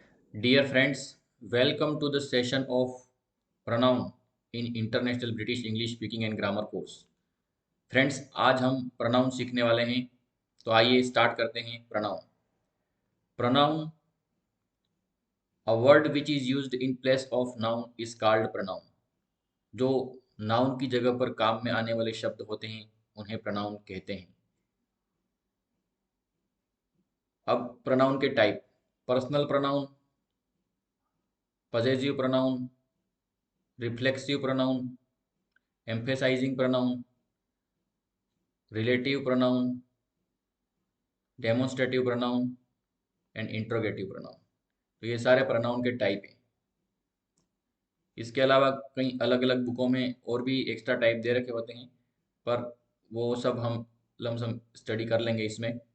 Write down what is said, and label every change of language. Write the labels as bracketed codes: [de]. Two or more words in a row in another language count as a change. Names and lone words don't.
[en] Dear friends, welcome to the session of pronoun in International British English Speaking and Grammar course. [hi] फ्रेंड्स, आज हम pronoun सीखने वाले हैं, तो आइए स्टार्ट करते हैं pronoun. [en] Pronoun, a word which is used in place of noun is called pronoun. [hi] जो noun की जगह पर काम में आने वाले शब्द होते हैं, उन्हें pronoun कहते हैं. [en] अब pronoun के टाइप: personal pronoun, possessive pronoun, reflexive pronoun, emphasizing pronoun, relative pronoun, demonstrative pronoun and interrogative pronoun. [hi] तो ये सारे प्रोनाउन के टाइप हैं। इसके अलावा कई अलग अलग बुकों में और भी [en] extra type [hi] दे रखे होते हैं, पर वो सब हम लमसम स्टडी कर लेंगे इसमें।